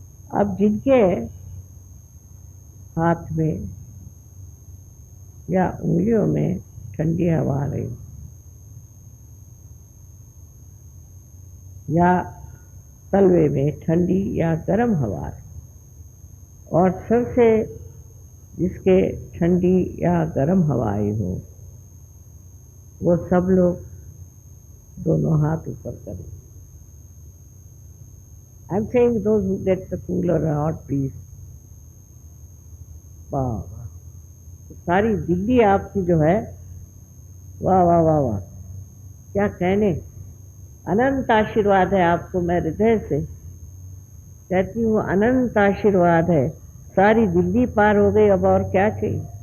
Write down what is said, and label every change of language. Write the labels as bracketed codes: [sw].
[hi] अब जिनके हाथ में या उंगलियों में ठंडी हवा आ रही या तलवे में ठंडी या गर्म हवा आ रही और सर से जिसके ठंडी या गर्म हवा आई हो, वो सब लोग दोनों हाथ ऊपर करें। [en] I'm saying those who get the cooler or hot breeze. [hi] वाह वाह, सारी दिल्ली आपकी जो है, वाह वाह वाह वाह, क्या कहने, अनंत आशीर्वाद है आपको। मैं हृदय से कहती हूँ अनंत आशीर्वाद है। सारी दिल्ली पार हो गई, अब और क्या चाहिए।